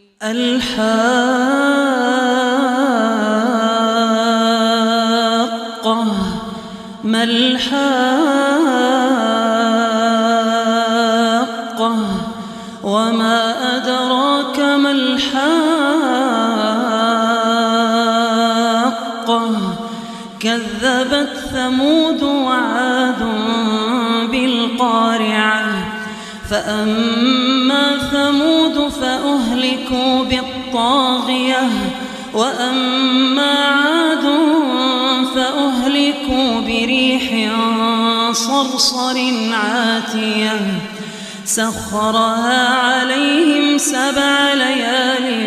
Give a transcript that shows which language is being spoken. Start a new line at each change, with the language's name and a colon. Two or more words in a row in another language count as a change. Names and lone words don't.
Arabic: الحاقة ما الحاقة وما أدراك ما الحاقة கذبت ثمود وعاد بالقارعة فأما ثمود فأهلكوا بالطاغية وأما عاد فأهلكوا بريح صرصر عاتية سخرها عليهم 7 ليال